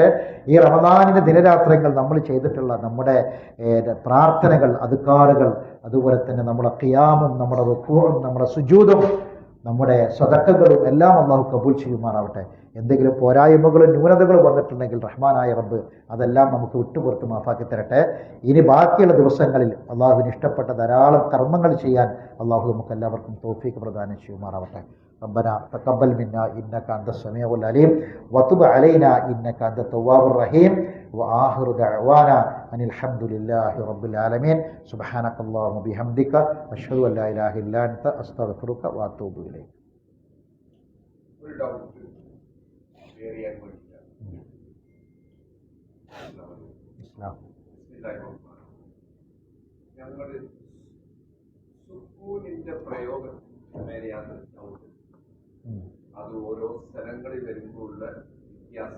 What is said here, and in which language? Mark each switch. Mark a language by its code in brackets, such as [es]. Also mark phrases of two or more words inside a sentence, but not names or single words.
[ml] ഈ റമദാനിൻ്റെ ദിനരാത്രങ്ങൾ നമ്മൾ ചെയ്തിട്ടുള്ള നമ്മുടെ പ്രാർത്ഥനകൾ, അദ്കാറുകൾ, അതുപോലെ തന്നെ നമ്മുടെ ഖിയാമും നമ്മുടെ റുകൂഉം നമ്മുടെ സുജൂദും നമ്മുടെ സദഖകളും എല്ലാം അല്ലാഹു കബൂൽ ചെയ്യുമാറാവട്ടെ. എന്തെങ്കിലും പോരായ്മകളും ന്യൂനതകളും വന്നിട്ടുണ്ടെങ്കിൽ റഹ്മാനായ റബ്ബ് അതെല്ലാം നമുക്ക് വിട്ടുപുറത്ത് മാഫാക്കി തരട്ടെ. ഇനി ബാക്കിയുള്ള ദിവസങ്ങളിൽ അള്ളാഹുവിന് ഇഷ്ടപ്പെട്ട ധാരാളം കർമ്മങ്ങൾ ചെയ്യാൻ അള്ളാഹു നമുക്ക് എല്ലാവർക്കും തൗഫീഖ് പ്രദാനം ചെയ്യുമാറാവട്ടെ. [ar] ربنا تقبل منا إنك أنت السميع العليم وتب علينا إنك أنت التواب الرحيم وآخر دعوانا أن الحمد لله رب العالمين سبحانك اللهم وبحمدك أشهد أن لا إله إلا أنت أستغفرك وأتوب إليك. [ml] ഞങ്ങൾ സുക്കൂനിന്റെ പ്രയോഗം നേരെയാണ് ഡൗട്ട്. അത് ഓരോ സ്ഥലങ്ങളിൽ വരുമ്പോഴുള്ള വ്യത്യാസം.